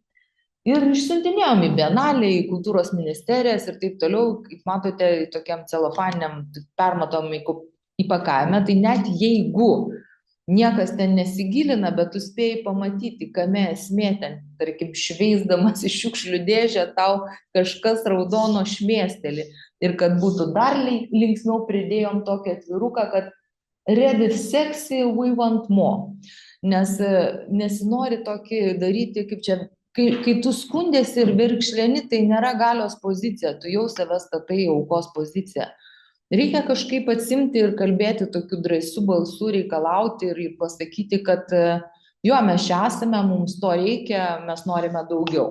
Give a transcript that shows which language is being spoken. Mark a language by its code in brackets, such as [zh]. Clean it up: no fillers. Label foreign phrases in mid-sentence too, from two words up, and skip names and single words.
[lt] Ir išsiuntinėjom į Bienalę, į kultūros ministerijas ir taip toliau, kaip matote, tokiam celofaniniam permatom įpakavime, tai net jeigu niekas ten nesigilina, bet tu spėjai pamatyti, kame esmė ten, tarkim, šveisdamas iš šiukšlių dėžę, tau kažkas raudono šmėsteli. Ir kad būtų dar linksmiau, pridėjom tokį atviruką, kad [en] read it sexy, we want more. [lt] Nes nesinori tokį daryti, kaip čia, kai tu skundėsi ir virkšleni, tai nėra galios pozicija, tu jau save statai į aukos poziciją. Reikia kažkaip atsimti ir kalbėti tokiu drąsiu balsu, reikalauti ir pasakyti, kad jo, mes čia esame, mums to reikia, mes norime daugiau.